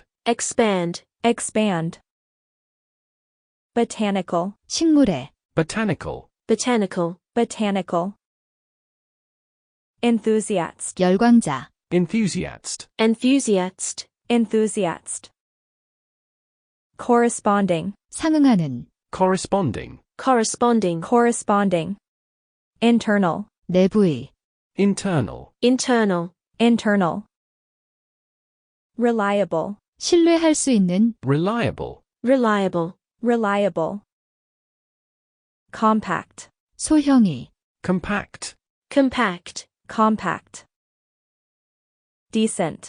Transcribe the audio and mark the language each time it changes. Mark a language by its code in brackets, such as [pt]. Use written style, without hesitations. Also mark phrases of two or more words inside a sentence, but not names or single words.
[en] expand, expand. Botanical, [ko] 식물의, [en] botanical, botanical, botanical. Enthusiast, [ko] 열광자, [en] enthusiast, enthusiast, enthusiast. Corresponding, [ko] 상응하는, [en] corresponding, corresponding, corresponding. Internal, [ko] 내부의, [en] internal, internal, internal. Reliable, [ko] 신뢰할 수 있는, [en] reliable, reliable, reliable. Compact, [ko] 소형이, [en] compact, compact, compact. Decent,